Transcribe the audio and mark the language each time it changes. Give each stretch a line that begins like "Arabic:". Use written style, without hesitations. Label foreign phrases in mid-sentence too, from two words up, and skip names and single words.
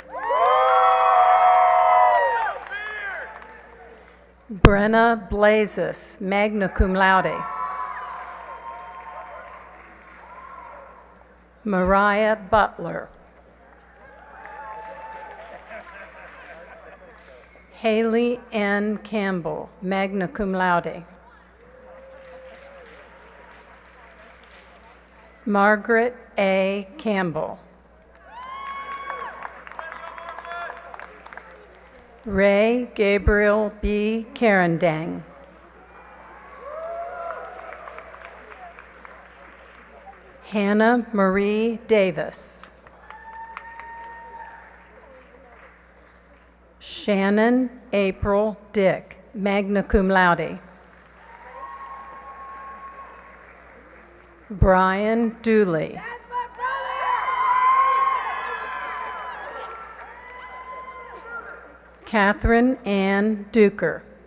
English: Brenna Blazes,
Latin: magna cum laude.
English: Mariah Butler. Haley N. Campbell,
Latin: magna cum laude.
English: Margaret A. Campbell. Ray Gabriel B. Carandang. Hannah Marie Davis. Shannon April Dick,
Latin: magna cum laude.
English: Brian Dooley. Catherine Ann Duker.